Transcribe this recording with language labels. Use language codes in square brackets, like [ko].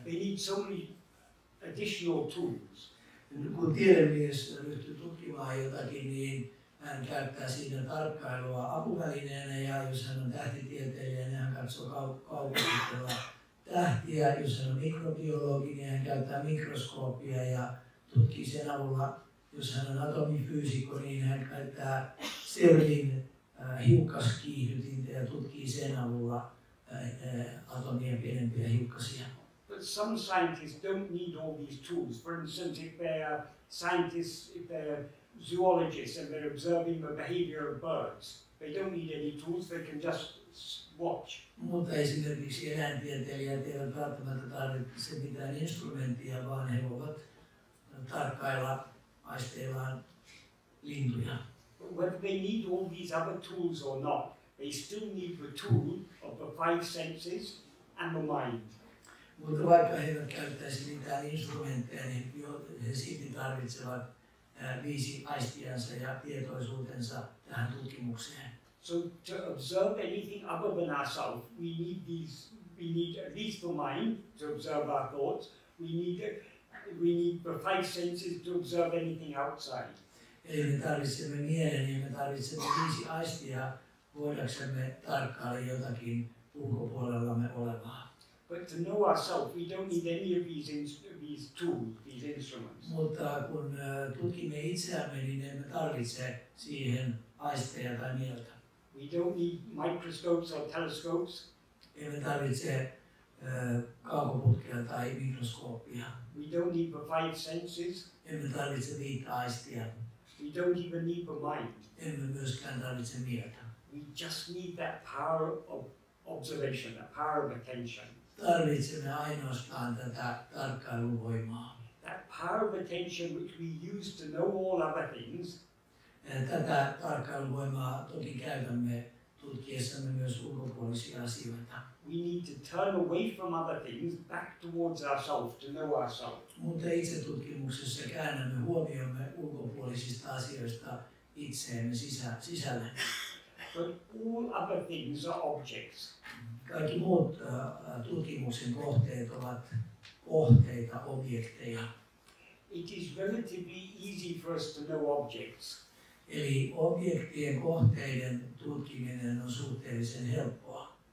[en] They need so many additional tools. [fi] Kun tiedemies ryhtyy tutkimaan jotakin, niin hän käyttää siinä tarkkailua apuvälineenä, ja jos hän on tähtitieteilijä, niin hän katsoo kaukositella tähtiä. Jos hän on mikrobiologi, niin hän käyttää mikroskooppia ja tutkii sen avulla. Jos hän on atomifyysikko, niin hän käyttää CERNin hiukkaskiihdytintä ja tutkii sen avulla atomien pienempiä hiukkasia. [en] But some scientists don't need all these tools. For instance, if they're scientists, if they're zoologists and they're observing the behavior of birds, they don't need any tools, they can just watch. [fi] Mutta esimerkiksi eläintieteilijät eivät välttämättä tarvitse mitään instrumenttia, vaan he voivat tarkkailla aisteillaan lintuja. [en] But whether they need all these other tools or not, they still need the tool of the five senses and the mind. [fi] Mutta vaikka he eivät käyttäisi mitään instrumentteja, niin he silti tarvitsevat 5 aistiansa ja tietoisuutensa tähän tutkimukseen. [en] So to observe anything other than ourselves, we need at least the mind to observe our thoughts. We need the 5 senses to observe anything outside. [fi] Eli me tarvitsemme mielen ja me tarvitsemme 5 aistia voidaksemme tarkkailla jotakin ulkopuolellamme olevaa. [en] But to know ourselves, we don't need any of these tools, these instruments. [fi] Mutta kun tutkimme itseämme, niin emme tarvitse siihen aisteja tai mieltä. [en] We don't need microscopes or telescopes. [fi] Emme tarvitse kaukoputkia tai mikroskooppia. [en] We don't need the five senses. [fi] Emme tarvitse viittä aistia. [en] We don't even need the mind. [fi] Emme myöskään tarvitse mieltä. [en] We just need that power of observation, that power of attention. [fi] Tarvitsemme ainoastaan tätä tarkkailuvoimaa. [en] That power of attention which we use to know all other things. [fi] Tätä tarkkailuvoimaa toki käytämme tutkiessamme myös ulkopuolisia asioita. [en] We need to turn away from other things back towards ourselves to know ourselves. [fi] Mutta itsetutkimuksessa käännämme huomiomme ulkopuolisista asioista itseemme sisälle. [en] But all other things are objects. [fi] Kaikki muut tutkimuksen kohteet ovat kohteita, objekteja. [en] It is relatively easy for us to know objects. [fi] Eli objektien kohteiden tutkiminen on suhteellisen helppoa.